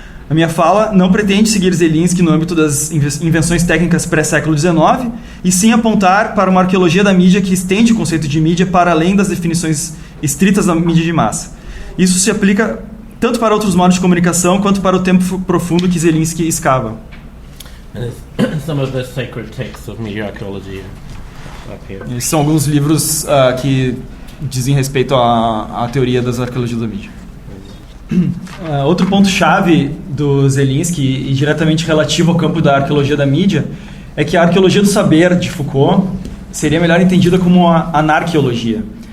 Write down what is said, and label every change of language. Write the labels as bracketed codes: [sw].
[pt] A minha fala não pretende seguir Zielinski no âmbito das invenções técnicas pré-século XIX, e sim apontar para uma arqueologia da mídia que estende o conceito de mídia para além das definições estritas da mídia de massa. Isso se aplica tanto para outros modos de comunicação quanto para o tempo profundo que Zielinski escava. [en] Some of the sacred texts of media archaeology up here. [pt] Esses são alguns livros que dizem respeito à teoria das arqueologias da mídia. Outro ponto-chave do Zielinski, e diretamente relativo ao campo da arqueologia da mídia, é que a arqueologia do saber, de Foucault, seria melhor entendida como a anarqueologia.